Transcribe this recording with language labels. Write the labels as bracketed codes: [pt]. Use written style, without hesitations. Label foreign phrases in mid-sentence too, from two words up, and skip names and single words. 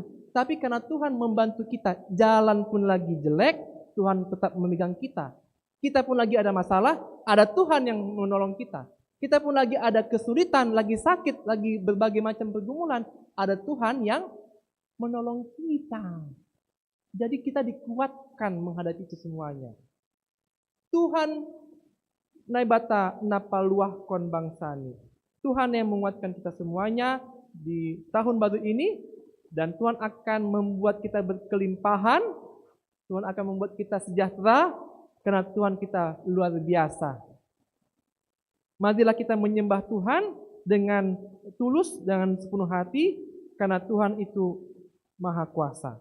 [id] Tapi karena Tuhan membantu kita, jalan pun lagi jelek, Tuhan tetap memegang kita. Kita pun lagi ada masalah, ada Tuhan yang menolong kita. Kita pun lagi ada kesulitan, lagi sakit, lagi berbagai macam pergumulan, ada Tuhan yang menolong kita. Jadi kita dikuatkan menghadapi itu semuanya. [bts] Tuhan naibata napaluah kon bangsani. [id] Tuhan yang menguatkan kita semuanya di tahun baru ini, dan Tuhan akan membuat kita berkelimpahan, Tuhan akan membuat kita sejahtera, karena Tuhan kita luar biasa. Marilah kita menyembah Tuhan dengan tulus, dengan sepenuh hati, karena Tuhan itu Maha Kuasa.